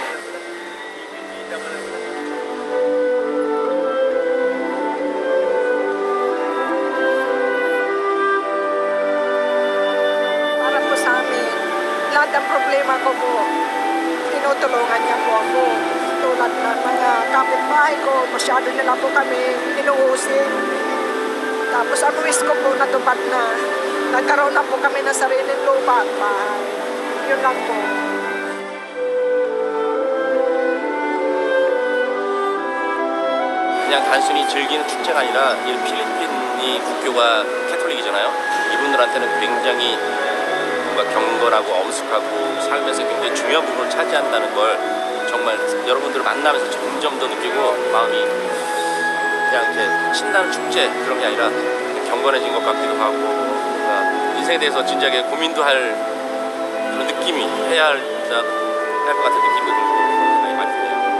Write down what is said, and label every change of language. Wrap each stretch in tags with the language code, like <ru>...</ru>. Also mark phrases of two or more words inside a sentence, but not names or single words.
<tl>Para po sa amin, lahat ng problema ko po, tinutulungan niya po ako. Tulad ng mga kapitbahay ko, masyado nila po kami inuusin. Tapos ang wish ko po natupad na. Nagkaroon na po kami ng sariling lupa at bahay. Yun lang po.</tl> <ko>그냥 단순히 즐기는 축제가 아니라 이 필리핀이 국교가 캐톨릭이잖아요. 이분들한테는 굉장히 뭔가 경건하고 엄숙하고 삶에서 굉장히 중요한 부분을 차지한다는 걸 정말 여러분들을 만나면서 점점 더 느끼고 마음이 그냥 이렇게 신나는 축제 그런 게 아니라 경건해진 것 같기도 하고 뭔가 인생에 대해서 진지하게 고민도 할 그런 느낌이 해야 할 것 같은 느낌도 들고 많이 드네요.</ko>